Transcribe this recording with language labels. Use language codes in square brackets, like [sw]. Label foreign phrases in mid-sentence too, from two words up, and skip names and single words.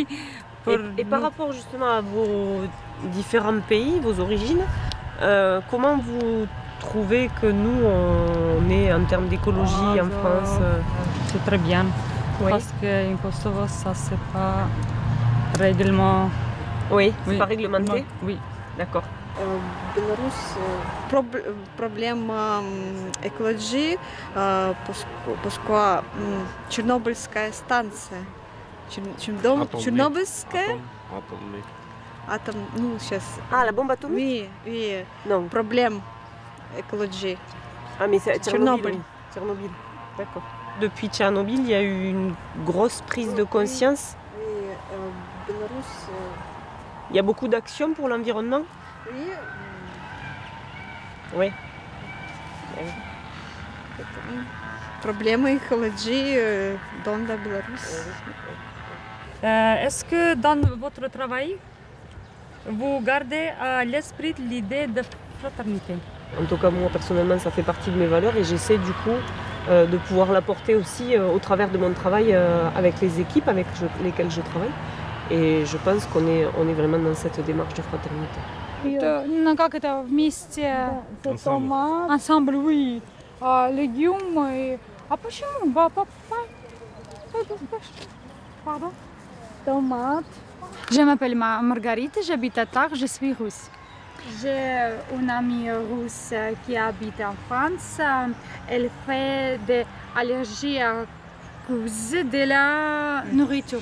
[fr] Et par rapport justement à vos différents pays, vos origines, comment vous trouvez que nous, on est en termes d'écologie en France C'est très bien. Oui. Parce qu'en Kosovo, ça c'est pas règlement. Oui, c'est Oui. pas réglementé? Oui. D'accord. [ru] Беларусь проблема экологии, поскольку Чернобыльская станция, Чернобыльская Атомный. атом, ну сейчас, [fr] Ah, la bombe atomique? oui, oui, Non. [ru] проблем экологии. [fr] Ah, mais c'est Tchernobyl. Tchernobyl. Tchernobyl. D'accord. Depuis Tchernobyl, il y a eu une grosse prise de conscience. Oui, Беларусь, Il y a beaucoup d'actions pour l'environnement. oui, Oui. [ru] проблемы экологии [fr] dans la [ru] Беларусь. [fr] Est-ce que dans votre travail, vous gardez à l'esprit l'idée de fraternité? En tout cas, moi personnellement, ça fait partie de mes valeurs et j'essaie du coup de pouvoir l'apporter aussi au travers de mon travail avec les équipes avec lesquelles je travaille. Et je pense qu'on est vraiment dans cette démarche de fraternité. [ru] Ну как это вместе? [fr] Ensemble. Ensemble, oui. Légumes. [ru] А почему? [fr] Pardon? Tomates. Je m'appelle Margarita, j'habite à Tarbes, je suis russe. J'ai une amie russe qui habite en France. Elle fait des allergies à cause de la nourriture.